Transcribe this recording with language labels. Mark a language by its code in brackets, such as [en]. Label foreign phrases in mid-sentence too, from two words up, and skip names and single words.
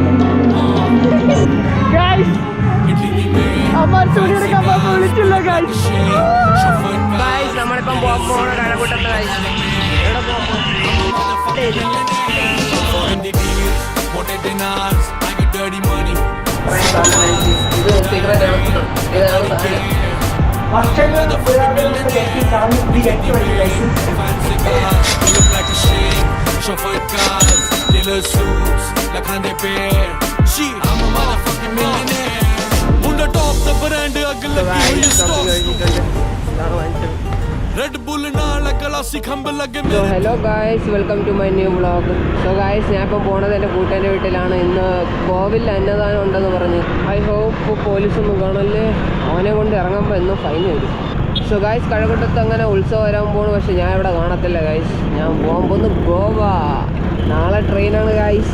[ml] ഗായ്സ് നമ്മളിപ്പം പോണ കഴക്കൂട്ടത്ത് ഗായ്സ് എവിടെ പോകും? ഇത് സിഗരറ്റ് ഇതാണ് സാധനം. [fr] Chauffeur de cars, dealer suits, la grande paire. [en] Shit, I'm a motherfucking millionaire. On the top the brand [pa] agla ki [en] stock. [pa] Red Bull naal classic hum lage me. [en] So hello guys, welcome to my new vlog. So guys, [ml] ഞാൻ ഇപ്പോൾ പോണത് എൻ്റെ കൂട്ടുകാരുടെ വീട്ടിലാണ്. ഇന്ന് കോവിൽ അന്നദാനം ഉണ്ടെന്ന് പറഞ്ഞു. [en] I hope [ml] പോലീസൊന്നും കാണല്ലേ, അവനെ കൊണ്ട് ഇറങ്ങുമ്പോൾ എന്നും ഫൈൻ വരും. സോ ഗായ്സ് കഴക്കൂട്ടത്ത് അങ്ങനെ ഉത്സവം വരാൻ പോണു. പക്ഷെ ഞാൻ ഇവിടെ കാണത്തില്ല ഗായ്സ്. ഞാൻ പോകാൻ പോകുന്നു ഗോവ. നാളെ ട്രെയിനാണ് ഗായ്സ്.